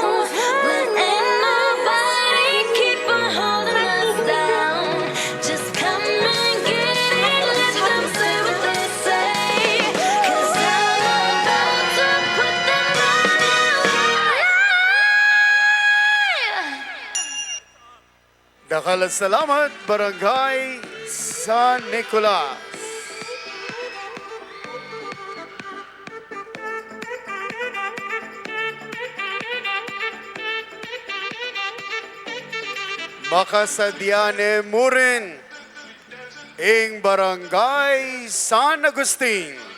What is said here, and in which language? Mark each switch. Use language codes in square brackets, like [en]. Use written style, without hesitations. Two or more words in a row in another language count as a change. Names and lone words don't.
[en] When ain't nobody keep on holding us down. Just come and get it, let them say what they say. 'Cause I'm about to put them out. [pam] Dakal salamat, Barangay San Nicolas. Makasadyane Murin ing Barangay San Agustin.